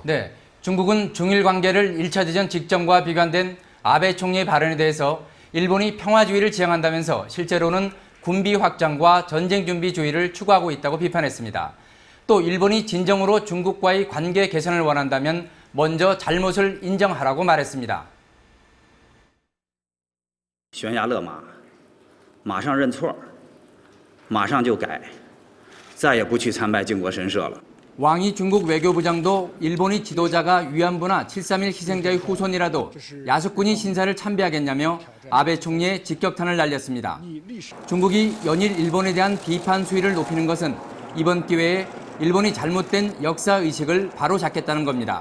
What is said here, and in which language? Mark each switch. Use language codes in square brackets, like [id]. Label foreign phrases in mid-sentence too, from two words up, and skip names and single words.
[ko] 네, 중국은 중일 관계를 1차 대전 직전과 비관된 아베 총리의 발언에 대해서 일본이 평화주의를 지향한다면서 실제로는 군비 확장과 전쟁 준비주의를 추구하고 있다고 비판했습니다. 또 일본이 진정으로 중국과의 관계 개선을 원한다면 먼저 잘못을 인정하라고 말했습니다. [zh] 悬崖勒马，马上认错，马上就改，再也不去参拜靖国神社了。 [ko] 왕이 중국 외교부장도 일본의 지도자가 위안부나 7.3.1 희생자의 후손이라도 야스쿠니 신사를 참배하겠냐며 아베 총리의 직격탄을 날렸습니다. 중국이 연일 일본에 대한 비판 수위를 높이는 것은 이번 기회에 일본이 잘못된 역사의식을 바로잡겠다는 겁니다.